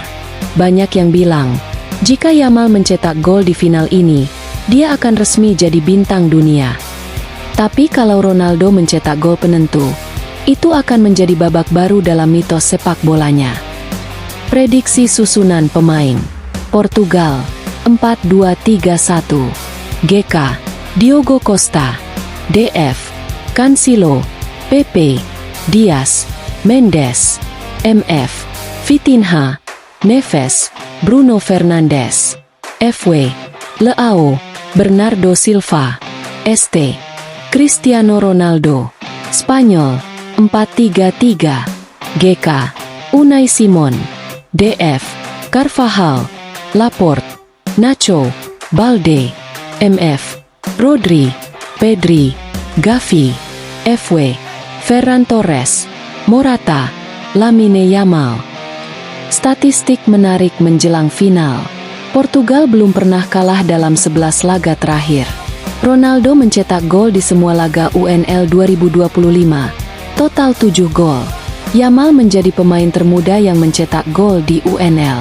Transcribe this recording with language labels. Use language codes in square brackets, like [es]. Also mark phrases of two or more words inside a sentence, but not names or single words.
[id] Banyak yang bilang, jika Yamal mencetak gol di final ini, dia akan resmi jadi bintang dunia. Tapi kalau Ronaldo mencetak gol penentu, itu akan menjadi babak baru dalam mitos sepak bolanya. Prediksi susunan pemain. Portugal, 4-2-3-1. GK, Diogo Costa. DF, Cancelo, PP, Dias, Mendes. MF, Vitinha, Neves, Bruno Fernandes. FW, Leao, Bernardo Silva. ST, Cristiano Ronaldo. Spanyol, 4-3-3. GK, Unai Simon. DF, Carvajal, Laporte, Nacho, Balde. MF, Rodri, Pedri, Gavi. FW, Ferran Torres, Morata, Lamine Yamal. Statistik menarik menjelang final. Portugal belum pernah kalah dalam 11 laga terakhir. Ronaldo mencetak gol di semua laga UNL 2025, total 7 gol. Yamal menjadi pemain termuda yang mencetak gol di UNL.